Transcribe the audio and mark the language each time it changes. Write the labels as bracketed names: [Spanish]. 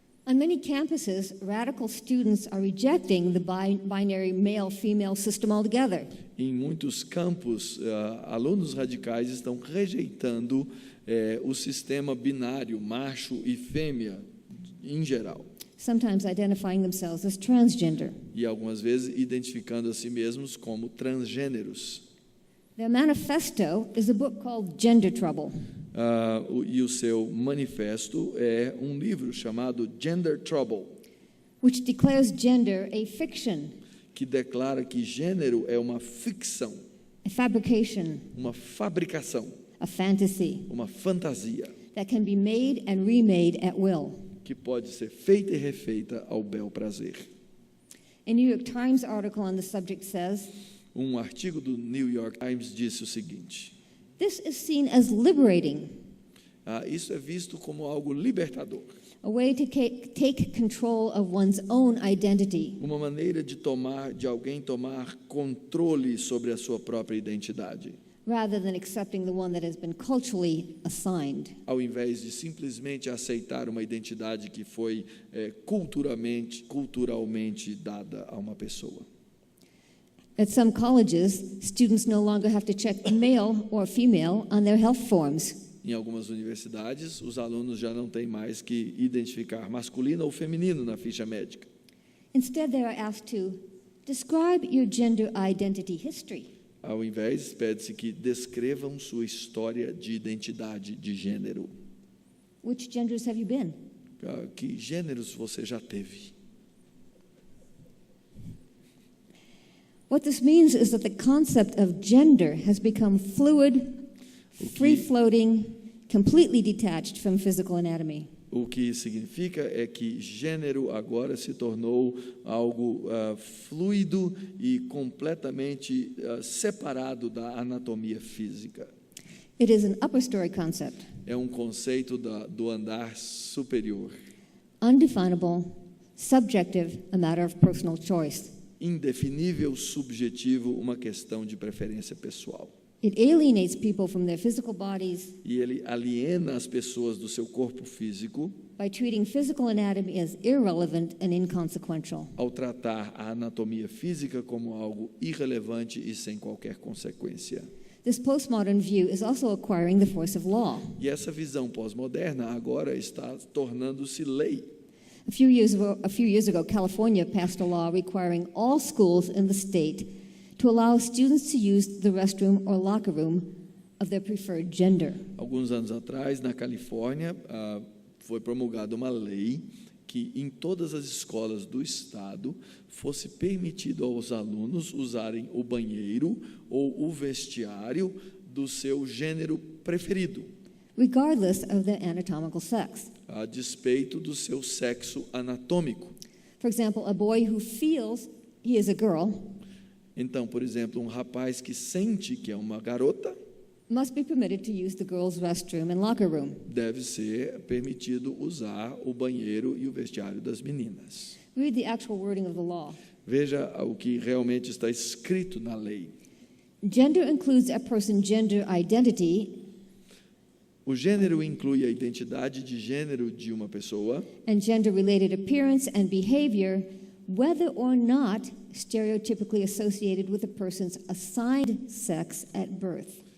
[English] On many campuses, radical students are rejecting the binary male-female system altogether. [Portuguese] Em muitos campos, alunos radicais estão rejeitando o sistema binário, macho e fêmea, em geral. [English] Sometimes identifying themselves as transgender. [Portuguese] E algumas vezes identificando a si mesmos como transgêneros. [English] Their manifesto is a book called Gender Trouble. [Portuguese] E o seu manifesto é um livro chamado Gender Trouble, [English] which declares gender a fiction, [Portuguese] que declara que gênero é uma ficção, [English] a fabrication, [Portuguese] uma fabricação, [English] a fantasy [Portuguese] uma fantasia, [English] that can be made and remade at will. [Portuguese] que pode ser feita e refeita ao bel prazer. [English] A New York Times article on the subject says, [Portuguese] Um artigo do New York Times disse o seguinte: [English] this is seen as liberating, [Portuguese] isso é visto como algo libertador, [English] a way to take control of one's own identity, [Portuguese] uma maneira de alguém tomar controle sobre a sua própria identidade, [English] rather than accepting the one that has been culturally assigned. [Portuguese] ao invés de simplesmente aceitar uma identidade que foi culturalmente dada a uma pessoa. [English] At some colleges, students no longer have to check male or female on their health forms. [Portuguese] Em algumas universidades, os alunos já não têm mais que identificar masculino ou feminino na ficha médica. [English] Instead, they are asked to describe your gender identity history. [Portuguese] Ao invés, pede-se que descrevam sua história de identidade de gênero. [English] Which genders have you been? [Portuguese] Que gêneros você já teve? [English] What this means is that the concept of gender has become fluid, free-floating, completely detached from physical anatomy. [Portuguese] O que significa é que gênero agora se tornou algo fluido e completamente separado da anatomia física. [English] It is an upper story concept, [Portuguese] É um conceito do andar superior, [English] undefinable, subjective, a matter of personal choice. [Portuguese] indefinível, subjetivo, uma questão de preferência pessoal. [English] It alienates people from their physical bodies [Portuguese] E ele aliena as pessoas do seu corpo físico [English] by treating physical anatomy as irrelevant and inconsequential. [Portuguese] ao tratar a anatomia física como algo irrelevante e sem qualquer consequência. [English] This postmodern view is also acquiring the force of law. [Portuguese] E essa visão pós-moderna agora está tornando-se lei. [English] A few years ago, California passed a law requiring all schools in the state to allow students to use the restroom or locker room of their preferred gender. [Portuguese] Alguns anos atrás, na Califórnia, foi promulgada uma lei que em todas as escolas do estado fosse permitido aos alunos usarem o banheiro ou o vestiário do seu gênero preferido, [English] regardless of their anatomical sex. [Portuguese] a despeito do seu sexo anatômico. [English] For example, a boy who feels he is a girl [Portuguese] Então, por exemplo, um rapaz que sente que é uma garota [English] must be permitted to use the girls' restroom and locker room. [Portuguese] deve ser permitido usar o banheiro e o vestiário das meninas. [English] Read the actual wording of the law. [Portuguese] Veja o que realmente está escrito na lei. [English] Gender includes a person's gender identity [Portuguese] O gênero inclui a identidade de gênero de uma pessoa [English] and gender-related appearance and behavior, whether or not stereotypically associated with a person's assigned sex at birth.